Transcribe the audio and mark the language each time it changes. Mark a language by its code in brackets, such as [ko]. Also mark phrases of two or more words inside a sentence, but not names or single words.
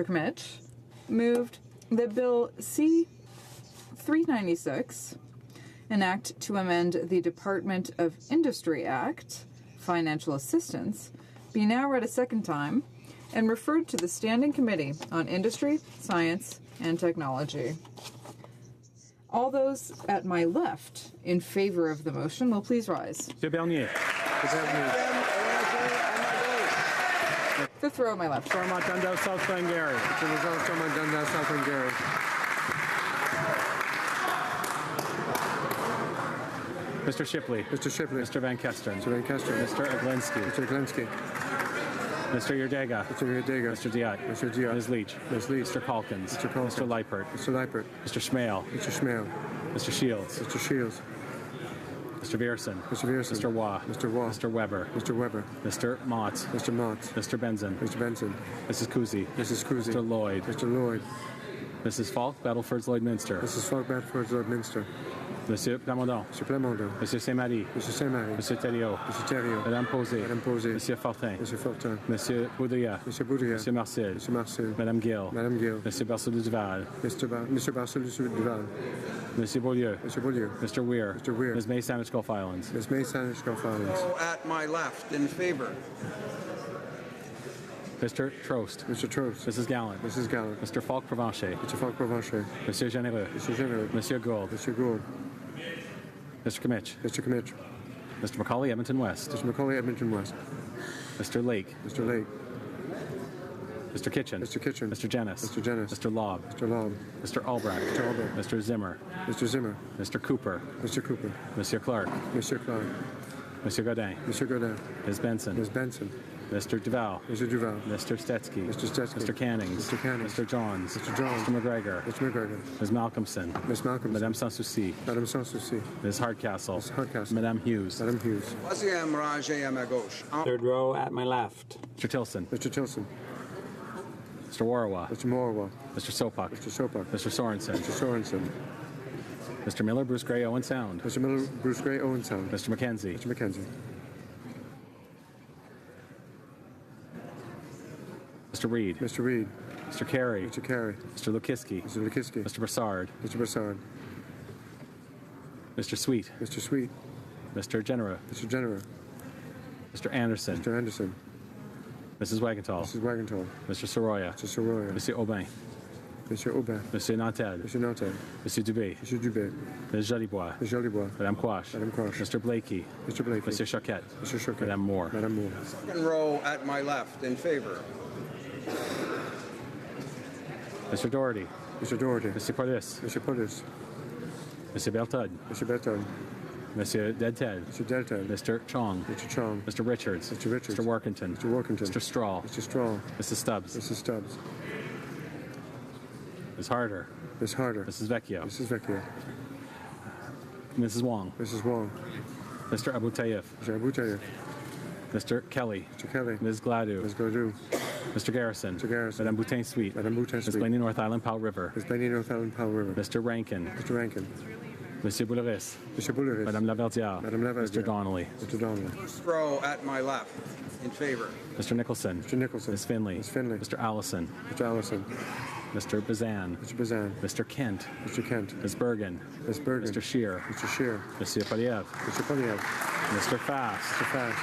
[en] Kmitch, moved that Bill C-396, an act to amend the Department of Industry Act, Financial Assistance, be now read a second time and referred to the Standing Committee on Industry, Science, and Technology. All those at my left in favor of the motion will please rise. Monsieur Bernier. Fifth row on my left. Stormont Dundao, South Glengarry. Stormont Dundao, South Glengarry. Mr. Shipley. Mr. Shipley. Mr. Van Kesteren. Mr. Van Kesteren. Mr. Aglinski. Mr. Aglinski. Mr. Yerdega. Mr. Yerdega. Mr. Diat. Mr. Diat. Ms. Leach. Ms. Leach. Mr. Calkins. Mr. Calkins. Mr. Leipert. Mr. Leipert. Mr. Schmale. Mr. Schmale. Mr. Shields. Mr. Shields. Mr. Vierson. Mr. Vierson. Mr. Waugh. Mr. Waugh. Mr. Weber. Mr. Weber. Mr. Mott. Mr. Mott. Mr. Benson. Mr. Benson. Mrs. Kuzi. Mrs. Kuzi. Mr. Lloyd. Mr. Lloyd. Mrs. Falk, Battleford's Lloydminster. Mrs. Falk, Battleford's Lloydminster. Monsieur Plamondon. Monsieur Plamondon. Monsieur Saint-Marie. Monsieur Saint-Marie. Monsieur Thériault. Monsieur Thériault. Madame Posé. Madame Posé. Monsieur Fortin. Monsieur Fortin. Monsieur Boudria. Monsieur Boudria. Monsieur Marcel. Monsieur Marcel. Madame Gill. Madame Gill. Monsieur Barcelou Duval. Monsieur Barcelou Duval. Monsieur Beaulieu. Monsieur Beaulieu. Mr. Weir. Mr. Weir. Ms. May Sandwich Gulf Islands. Ms. May Sandwich Gulf Islands. At my left, in favor. Mr. Trost. Mr. Trost. Mrs. Gallant. Mrs. Gallant. Mr. Falk Provencher. Mr. Falk Provencher. Monsieur Généreux. Monsieur Généreux. Monsieur Gould. Monsieur Gould. Mr. Kmitch. Mr. Kmitch. Mr. Macaulay, Edmonton West. Mr. Macaulay, Edmonton West. Mr. Lake. Mr. Lake. Mr. Kitchen. Mr. Kitchen. Mr. Jennis. Mr. Jennis. Mr. Lobb. Mr. Lobb. Mr. Albrecht. Mr. Albrecht. Mr. Zimmer. Mr. Zimmer. Mr. Cooper. Mr. Cooper. Monsieur Clark. Monsieur Clark. Monsieur Godin. Monsieur Godin. Ms. Benson. Ms. Benson. Mr. Duval. Mr. Duval. Mr. Stetsky. Mr. Stetsky. Mr. Cannings. Mr. Cannings. Mr. Johns. Mr. Johns. Mr. McGregor. Mr. McGregor. Ms. Malcolmson. Ms. Malcolmson. Madame Sanssouci. Madame Sanssouci. Ms. Hardcastle. Ms. Hardcastle. Madame Hughes. Madame Hughes. [fr] Troisième rangée à ma gauche. [en] Third row at my left. Mr. Tilson. Mr. Tilson. Mr. Warawa. Mr. Morwa. Mr. Sopak. Mr. Sopak. Mr. Sorensen. Mr. Sorensen. Mr. Miller, Bruce Gray, Owen Sound. Mr. Miller, Bruce Gray, Owen Sound. Mr. McKenzie. Mr. McKenzie. Mr. Reed. Mr. Reed. Mr. Carey. Mr. Carey. Mr. Lukiski. Mr. Lukiski. Mr. Brassard. Mr. Brassard. Mr. Sweet. Mr. Sweet. Mr. Genera. Mr. Genera. Mr. Anderson. Mr. Anderson. Mrs. Wagenthal. Mrs. Wagenthal. Mr. Soroya. Mr. Soroya. Monsieur Aubin. Monsieur Aubin. Monsieur Nantel. Monsieur Nantel. Monsieur Dubé. Monsieur Dubé. Ms. Jolibois. Ms. Jolibois. Madame Quash. Madame Quash. Mr. Blakey. Mr. Blakey. Monsieur Choquette. Monsieur Choquette. Madame Moore. Madame Moore. Second row at my left, in favor. Mr. Doherty. Mr. Doherty. Monsieur Paulus. Monsieur Paulus. Monsieur Bertud. Monsieur Berton. Monsieur Deadted. Mr. Delta. Mr. Chong. Mr. Chong. Mr. Richards. Mr. Richards. Mr. Workington. Mr. Workington. Mr. Straw. Mr. Straw. Mrs. Stubbs. Mrs. Stubbs. Ms. Harder. Ms. Harder. Mrs. Vecchio. Mrs. Vecchio. Mrs. Wong. Mrs. Wong. Mr. Abu Tayyif. Mr. Abu Tayyip. Mr. Kelly. Mr. Kelly. Ms. Gladue. Ms. Gladue. Mr. Garrison. Mr. Garrison. Madame Boutin Suite. Madame Boutin Ms. Suite. Blaney North Island Powell River. Ms. Blaney North Island Powell River. Mr. Rankin. Mr. Rankin. Monsieur Bouleris. Mr. Bouleris. Madame Laverdiere. Madame Laverdiere. Mr. Donnelly. Mr. Donnelly. First row at my left, in favor. Mr. Nicholson. Mr. Nicholson. Ms. Finley. Ms. Finley. Mr. Allison. Mr. Allison. Mr. Bazan. Mr. Bazan. Mr. Kent. Mr. Kent. Ms. Bergen. Ms. Bergen. Mr. Shear. Mr. Shear. Monsieur Poliev. Mr. Poliev. Mr. Fast. Mr. Fast.